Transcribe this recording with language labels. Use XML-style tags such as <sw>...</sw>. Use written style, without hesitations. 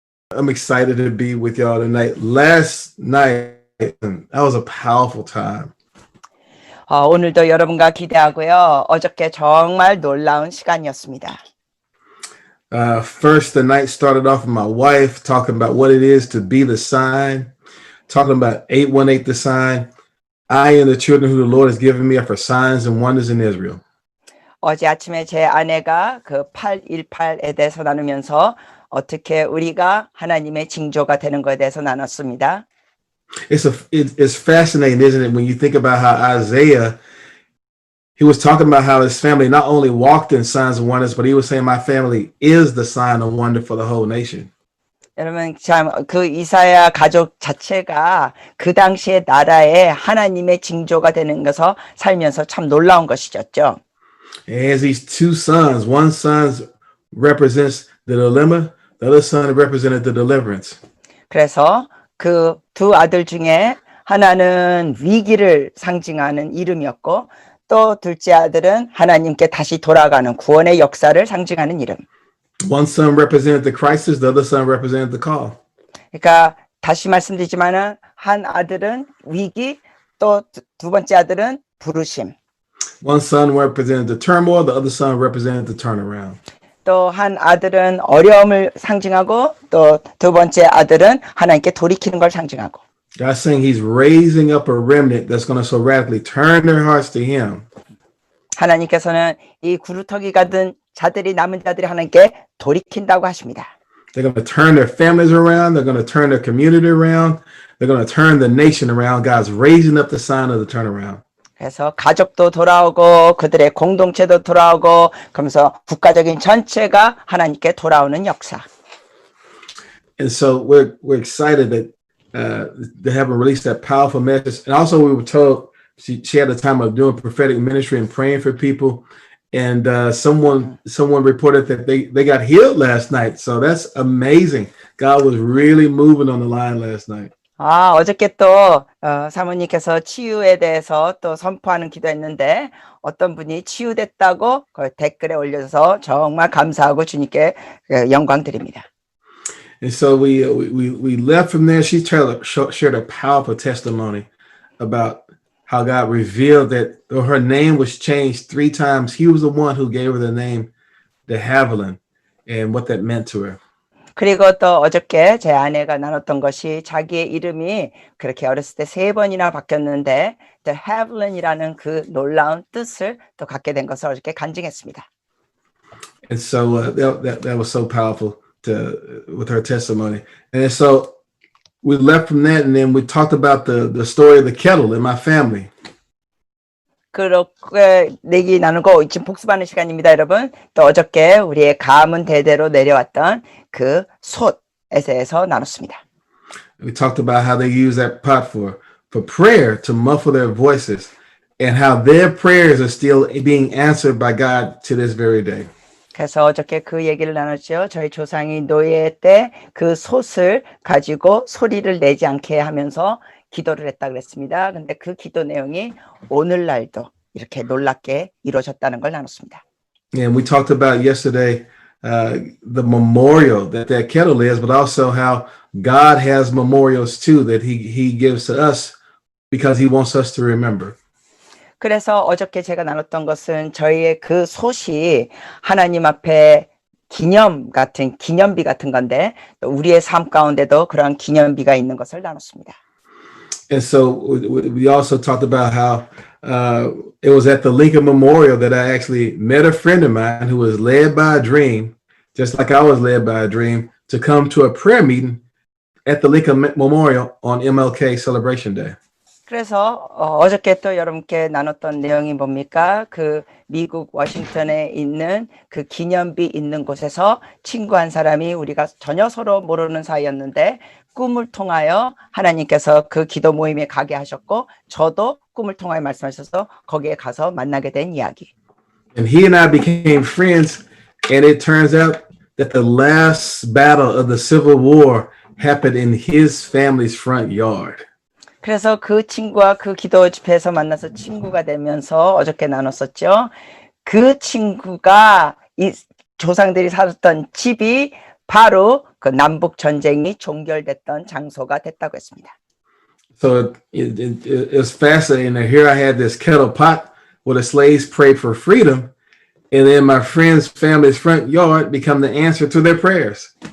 <en>I'm excited to be with y'all tonight. Last night, that was a powerful time.</en> <ko>오늘도 여러분과 기대하고요. 어저께 정말 놀라운 시간이었습니다.</ko> <en>First, the night started off with my wife talking about what it is to be the sign, talking about 818 the sign. I and the children who the Lord has given me are for signs and wonders in Israel.</en> <ko>어제 아침에 제 아내가 그 818에 대해서 나누면서 어떻게 우리가 하나님의 징조가 되는 것에 대해서 나눴습니다.</ko> <en>It's fascinating, isn't it, when you think about how Isaiah, he was talking about how his family not only walked in signs and wonders, but he was saying, my family is the sign and wonder for the whole nation.</en> <ko>여러분 참 그 이사야 가족 자체가 그 당시의 나라에 하나님의 징조가 되는 것을 살면서 참 놀라운 것이었죠.</ko> <en>As these two sons, one son represents the dilemma, the other son represented the deliverance.</en> <ko>그래서 그 두 아들 중에 하나는 위기를 상징하는 이름이었고 또 둘째 아들은 하나님께 다시 돌아가는 구원의 역사를 상징하는 이름.</ko> <en>One son represented the crisis, the other son represented the call.</en> <ko>그러니까 다시 말씀드리지만은 한 아들은 위기, 또 두 번째 아들은 부르심.</ko> <en>One son represented the turmoil, the other son represented the turnaround.</en> <ko>또 한 아들은 어려움을 상징하고 또 두 번째 아들은 하나님께 돌이키는 걸 상징하고.</ko> <en>God's saying he's raising up a remnant that's going to so radically turn their hearts to him.</en> <ko>하나님께서는 이 구루터기가 든 자들이 남은 자들이 하나님께 돌이킨다고 하십니다.</ko> <en>They're going to turn their families around. They're going to turn their community around. They're going to turn the nation around. God's raising up the sign of the turnaround.</en> <ko>그래서 가족도 돌아오고 그들의 공동체도 돌아오고 그러면서 국가적인 전체가 하나님께 돌아오는 역사.</ko> <en>And so we're excited that they haven't released that powerful message. And also we were told she had a time of doing prophetic ministry and praying for people. And someone reported that they got healed last night. So that's amazing. God was really moving on the line last night.</en> <ko>어저께 또 사모님께서 치유에 대해서 또 선포하는 기도했는데 어떤 분이 치유됐다고 그 댓글에 올려서 정말 감사하고 주님께 영광 드립니다.</ko> <en>And so we left from there. She shared a powerful testimony about how God revealed that though her name was changed 3 times, he was the one who gave her the name de Haviland and what that meant to her.</en> <ko>그리고 또 어저께 제 아내가 나눴던 것이 자기의 이름이 그렇게 어렸을 때 3번이나 바뀌었는데 de Haviland이라는 그 놀라운 뜻을 또 갖게 된 것을 어저께 간증했습니다.</ko> <en>And so that was so powerful with her testimony. And so we left from that, and then we talked about the story of the kettle in my family.</en> <ko>그렇게 얘기 나누고 지금 복습하는 시간입니다, 여러분. 또 어저께 우리의 가문 대대로 내려왔던 그 솥에서 나눴습니다.</ko> <en>We talked about how they use that pot for prayer to muffle their voices, and how their prayers are still being answered by God to this very day.</en> <ko>그래서 어저께 그 얘기를 나눴죠. 저희 조상이 노예 때 그 솥을 가지고 소리를 내지 않게 하면서 기도를 했다 그랬습니다. 근데 그 기도 내용이 오늘날도 이렇게 놀랍게 이루어졌다는 걸 나눴습니다.</ko> <en>And we talked about yesterday the memorial that kettle is, but also how God has memorials too that he gives to us because he wants us to remember.</en> <ko>그래서 어저께 제가 나눴던 것은 저희의 그 솥이 하나님 앞에 기념비 같은 건데 또 우리의 삶 가운데도 그런 기념비가 있는 것을 나눴습니다.</ko> <en>And so we also talked about how it was at the Lincoln Memorial that I actually met a friend of mine who was led by a dream, just like I was led by a dream, to come to a prayer meeting at the Lincoln Memorial on MLK Celebration Day.</en> <ko>그래서 어저께 또 여러분께 나눴던 내용이 뭡니까? 그 미국 워싱턴에 있는 그 기념비 있는 곳에서 친구 한 사람이 우리가 전혀 서로 모르는 사이였는데 꿈을 통하여 하나님께서 그 기도 모임에 가게 하셨고 저도 꿈을 통하여 말씀하셔서 거기에 가서 만나게 된 이야기.</ko> <en>And he and I became friends, and it turns out that the last battle of the Civil War happened in his family's front yard.</en> <ko>그래서 그 친구와 그 기도 집회에서 만나서 친구가 되면서 어저께 나눴었죠. 그 친구가 이 조상들이 살았던 집이 바로 그 남북 전쟁이 종결됐던 장소가 됐다고 했습니다.</ko> <en>So it's fascinating that here I had this kettle pot where the slaves prayed for freedom, and then my friend's family's front yard become the answer to their prayers.</en>